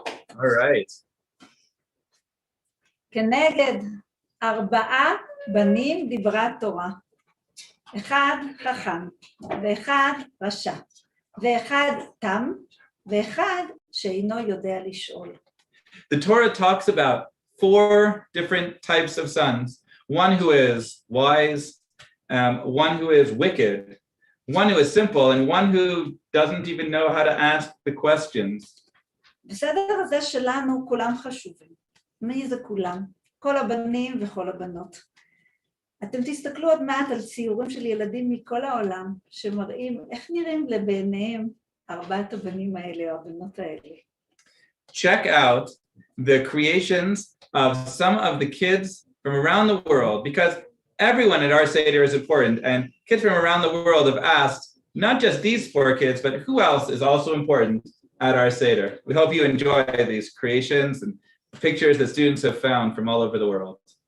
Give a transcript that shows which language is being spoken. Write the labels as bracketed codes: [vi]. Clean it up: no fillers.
[en] All right. [he] כנגד 4 בנים דיברה תורה. 1 חכם, ו1 רשע, ו1 תם, ו1 שאינו יודע לשאול. [en] The Torah talks about 4 different types of sons. One who is wise, one who is wicked, one who is simple, and one who doesn't even know how to ask the questions. [he] בסדר הזה שלנו כולם חשובים. מי זה כולם? כל הבנים וכל הבנות. אתם תסתכלו עוד מעט על ציורים של ילדים מכל העולם, שמראים איך נראים לבעיניהם 4 הבנים האלה או הבנות האלה. [en] Check out the creations of some of the kids from around the world, because everyone at our Seder is important, and kids from around the world have asked not just these 4 kids, but who else is also important at our Seder. We hope you enjoy these creations and pictures that students have found from all over the world.